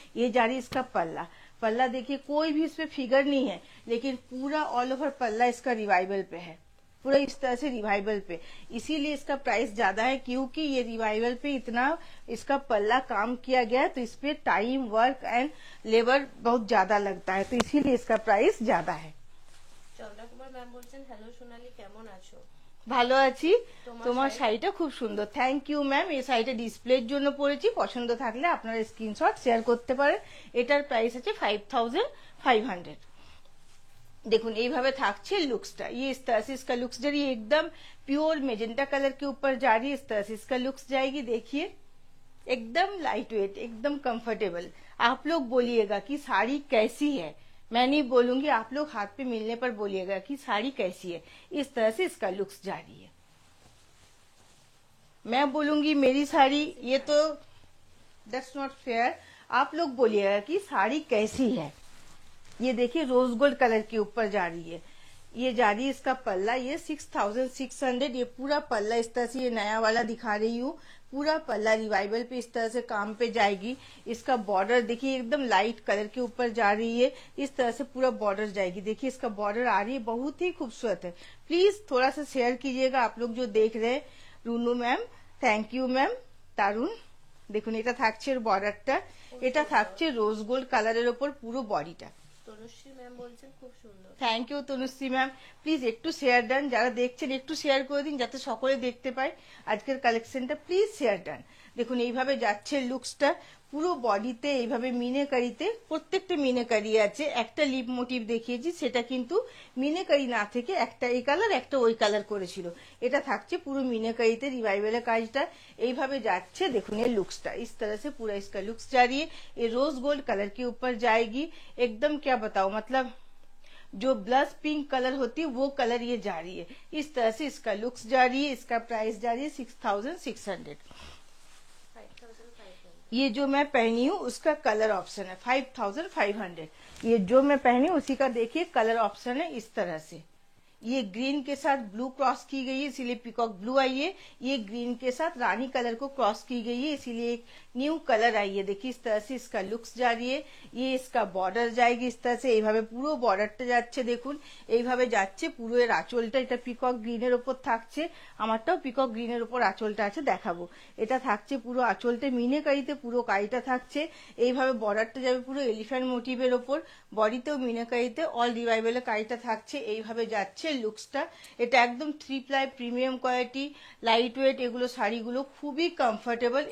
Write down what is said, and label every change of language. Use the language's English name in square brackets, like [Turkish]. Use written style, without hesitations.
[Hindi] ये जा रही है इसका पल्ला, पल्ला देखिए कोई भी इसमें फिगर नहीं है, लेकिन पूरा ऑल ओवर पल्ला इसका रिवाइवल पे है, पूरा इस तरह से रिवाइवल पे। इसीलिए इसका प्राइस ज्यादा है, क्योंकि ये रिवाइवल पे इतना इसका पल्ला काम किया गया है, तो इस पे टाइम वर्क एंड लेबर बहुत ज्यादा लगता है, तो इसीलिए इसका प्राइस ज्यादा है। [Bangla] চন্দ্রকুমার ম্যাম বলছেন, হ্যালো সোনালি কেমন আছো? ভালো আছি, তোমার শাড়িটা খুব সুন্দর। থ্যাংক ইউ ম্যাম, এই শাড়িটা ডিসপ্লের জন্য পরেছি, পছন্দ থাকলে আপনারা স্ক্রিনশট শেয়ার করতে পারেন। এটার প্রাইস আছে 5500। [Hindi] देखो [Bangla] এইভাবে থাকছে [Hindi] लुक्सটা, ये इस तरह से इसका लुक्स जरिए एकदम प्योर मेजेंटा कलर के ऊपर जा रही है। इस तरह से इसका लुक्स जाएगी, देखिए एकदम लाइट वेट, एकदम कंफर्टेबल। आप लोग बोलिएगा कि साड़ी कैसी है, मैं नहीं बोलूंगी, आप लोग हाथ पे मिलने पर बोलिएगा कि साड़ी कैसी है। इस तरह से इसका लुक्स जा रही है। मैं बोलूंगी मेरी साड़ी, ये तो दैट्स नॉट फेयर, आप लोग बोलिएगा कि साड़ी कैसी है। ये देखिए रोज गोल्ड कलर के ऊपर जा रही है, ये जा रही है इसका पल्ला, ये 6600। ये पूरा पल्ला इस तरह से, ये नया वाला दिखा रही हूँ, पूरा पल्ला रिवाइवल पे इस तरह से काम पे जाएगी। इसका बॉर्डर देखिए एकदम लाइट कलर के ऊपर जा रही है, इस तरह से पूरा बॉर्डर जाएगी। देखिए इसका बॉर्डर आ रही है, बहुत ही खूबसूरत है। प्लीज थोड़ा सा शेयर कीजिएगा आप लोग जो देख रहे हैं। रुनू मैम थैंक यू ম্যাম। [Bangla] দারুন, দেখুন এটা থাকছে বর্ডারটা, এটা থাকছে রোজ গোল্ড কালারের ওপর পুরো বডিটা। তনুশ্রী ম্যাম বলছেন খুব সুন্দর। Thank you Tanushree ma'am, please একটু শেয়ার ডান, যারা দেখছেন একটু শেয়ার করে দিন যাতে সকলে দেখতে পায় আজকের কালেকশনটা। Please share done. দেখুন এইভাবে যাচ্ছে লুকসটা, পুরো বডিতে এইভাবে মিনেকারিতে, প্রত্যেকটা মিনেকারি আছে। একটা লিপ মোটিভ দেখিয়েছি, সেটা কিন্তু মিনেকারি না থেকে একটা এই কালার একটা ওই কালার করেছিল। এটা থাকছে পুরো মিনেকারিতে রিवाइवल কাজটা। এইভাবে যাচ্ছে, দেখুন [Hindi] ये लुक्सটা इस तरह से पूरा इसका लुक्स जा रही है। ये रोज गोल्ड कलर के ऊपर जाएगी, एकदम क्या बताओ, मतलब जो ब्लश पिंक कलर होती है वो कलर ये जा रही है। इस तरह से इसका लुक्स जा रही है। इसका प्राइस जा रही है 6600। ये जो मैं पहनी हूँ उसका कलर ऑप्शन है 5500। ये जो मैं पहनी हूँ उसी का देखिए कलर ऑप्शन है इस तरह से। ये ग्रीन के साथ ब्लू क्रॉस की गई है, इसीलिए पीकॉक ब्लू आई है। ये ग्रीन के साथ रानी कलर को क्रॉस की गई है, इसीलिए एक न्यू कलर आई है। देखिए इस तरह से इसका लुक्स जा रही है। ये इसका बॉर्डर जाएगी इस तरह से, [Bangla] এইভাবে পুরো বর্ডারটা যাচ্ছে। দেখুন এইভাবে যাচ্ছে পুরো। এর আঁচলটা এটা পিকক গ্রিনের উপর থাকছে, আমারটাও পিকক গ্রিনের উপর আঁচলটা আছে, দেখাবো। এটা থাকছে পুরো আঁচলটা মিনেকারিতে, পুরো কাইটা থাকছে। এইভাবে বর্ডারটা যাবে পুরো এলিফ্যান্ট মোটিভের ওপর, বডিতেও মিনেকারিতে অল রিवाइवल কাইটা থাকছে। এইভাবে যাচ্ছে লুকসটা। এটা একদম 3 ply premium quality, light weight, এগুলো শাড়িগুলো খুবই কমফোর্টেবল।